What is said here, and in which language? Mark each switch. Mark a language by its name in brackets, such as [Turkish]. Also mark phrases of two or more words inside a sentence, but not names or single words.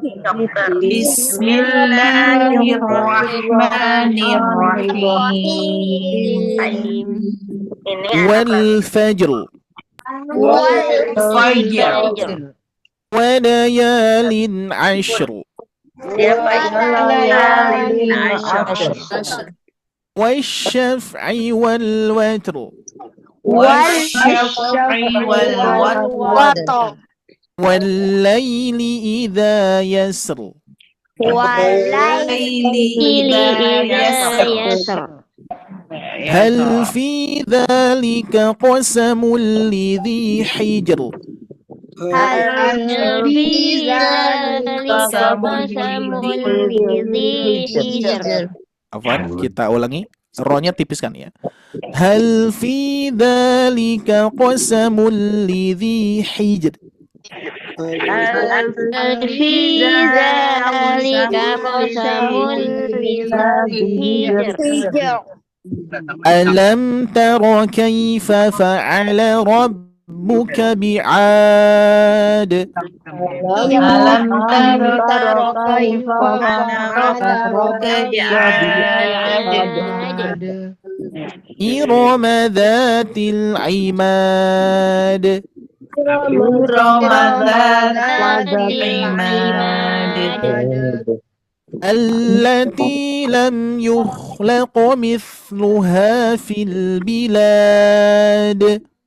[Arabic] Bismillahirrahmanirrahim. والفجر والفجر. وليال عشر والشفع والوتر والشفع والوتر. والليل إذا يسر والليل إذا يسر. هل في ذلك قسم لذي حجر هل في ذلك قسم لذي حجر. [Indonesian] Afwan, kita ulangi. Ro-nya tipiskan ya. [Arabic] هل في ذلك قسم لذي حجر. هل في ذلك قسم لذي حجر. ألم تر كيف فعل ربك بعاد. ألم تر كيف فعل ربك بعاد. إرم ذات العماد التي لم يخلق مثلها في البلاد